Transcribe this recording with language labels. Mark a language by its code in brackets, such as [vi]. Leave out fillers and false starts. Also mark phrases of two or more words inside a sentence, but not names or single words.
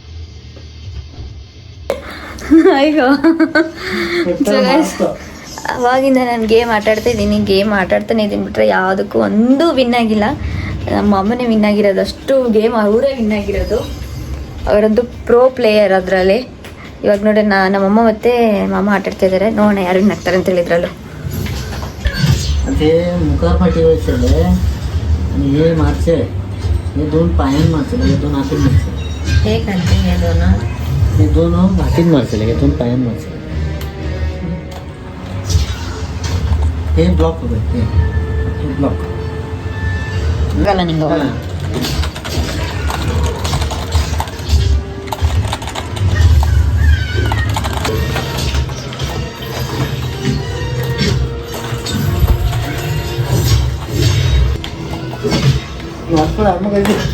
[kn] ಅಯ್ಯೋ, ಅವಾಗಿಂದ ನಾನು ಗೇಮ್ ಆಟಾಡ್ತಾ ಇದ್ದೀನಿ. ಗೇಮ್ ಆಟಾಡ್ತಾನೆ ಇದ್ದೀನಿ ಬಿಟ್ರೆ ಯಾವುದಕ್ಕೂ ಒಂದು ವಿನ್ ಆಗಿಲ್ಲ. ನಮ್ಮ ಅಮ್ಮನೇ ವಿನ್ ಆಗಿರೋದು. ಅಷ್ಟು ಗೇಮ್ ಅವರೇ ವಿನ್ ಆಗಿರೋದು. ಅವರಂತೂ ಪ್ರೋ ಪ್ಲೇಯರ್ ಅದರಲ್ಲಿ. ಇವಾಗ ನೋಡಿ ನಮ್ಮಮ್ಮ ಮತ್ತೆ ಮಾಮ ಆಟಾಡ್ತಾ ಇದ್ದಾರೆ. ನೋಡೋಣ ಯಾರು ವಿನ್ ಆಗ್ತಾರೆ ಅಂತ ಹೇಳಿದ್ರಲ್ಲ. [kok] ते मुखार फाटी वयसले आणि हे मारचे, हे दोन पायान मारचे, हे दोन हातीन मारचे. हे करते हे दोन हातीन मारचे, हे दोन पायान मारचे. हे ब्लॉक होते, हे ब्लॉक गला निघो. [mr] वाटतं मग काय